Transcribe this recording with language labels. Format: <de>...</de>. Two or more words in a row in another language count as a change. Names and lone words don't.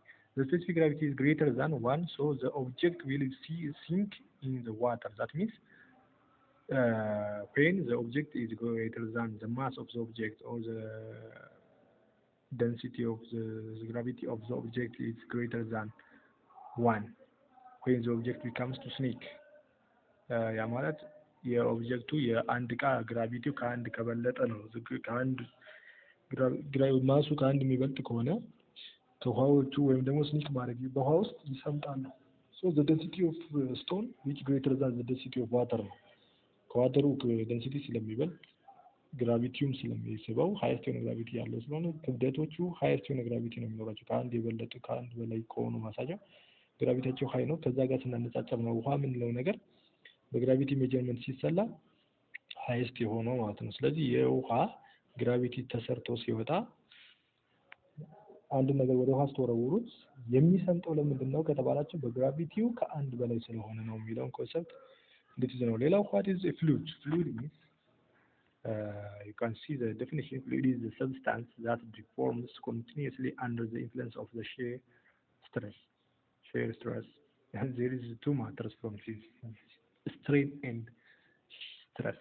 <en>The specific gravity is greater than 1, so the object will sink in the water. That means when the object is greater than the mass of the object or the density of the gravity of the object is greater than 1, when the object becomes to sink.</en> <am>ያ ማለት የኦብጀክቱ የአንድ ዕቃ ግራቪቲው ከአንድ ከበለጠ ነው። ከአንድ ማሱ ከአንድ የሚበልጥ ከሆነ ከውሃዎቹ ወይም ደግሞ ስኒክ ማድረግ በውሃ ውስጥ ይሰምጣሉ።</am> <en>So the density of stone which greater than the density of water</en> <am>ነው። ከዋተሩ ደንሲቲ ስለሚበልጥ ግራቪቲውም ስለሚስበው ሃይስት የሆነ ግራቪቲ ያለው ስለሆነ ክብደቶቹ ሃይስት የሆነ ግራቪቲ ነው የሚኖራቸው። ከአንድ የበለጡ ከአንድ በላይ ከሆኑ ማሳጃ ግራቪታቸው ሃይ ነው። ከዛ ጋር ስናነጻጸር ነው ውሃ የምንለው ነገር</am> <en>gravity measurement</en> <am>ሲሰላ ሃይስት የሆነው ማለት ነው። ስለዚህ የውሃ ግራቪቲ ተሰርቶ ሲወጣ አንድ ነገር ወደ ውሃ ስትወረውሩት የሚሰምጠው ለምንድን ነው ከተባላችሁ በግራቪቲው ከአንድ በላይ ስለሆነ ነው የሚለውን ኮንሰፕት እንድትይዙ ነው። ሌላው</am> <en>what is a fluid? Fluid means you can see the definition. Fluid is the substance that deforms continuously under the influence of the shear stress. And there is two matters from this: strain and stress.</en>